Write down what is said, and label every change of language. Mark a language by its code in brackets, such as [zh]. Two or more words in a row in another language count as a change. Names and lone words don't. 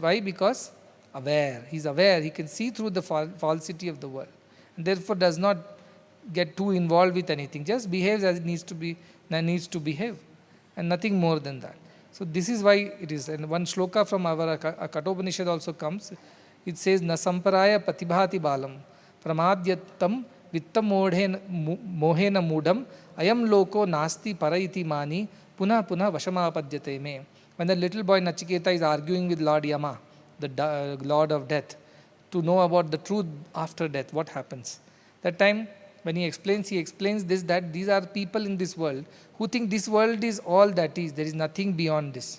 [en] Why? Because aware. He is aware. He can see through the falsity of the world. And therefore does not get too involved with anything. Just behaves as it needs to behave. And nothing more than that. So this is why it is. And one shloka from our Kathopanishad also comes. It says, [sa] Na samparaya patibhati balam pramadyatam vittam mohena mudam ayam loko nasti paraiti mani puna puna vashamapadyate me. [en] When the little boy Nachiketa is arguing with Lord Yama, the Lord of Death, to know about the truth after death, what happens. That time when he explains this, that these are people in this world who think this world is all that is. There is nothing beyond this.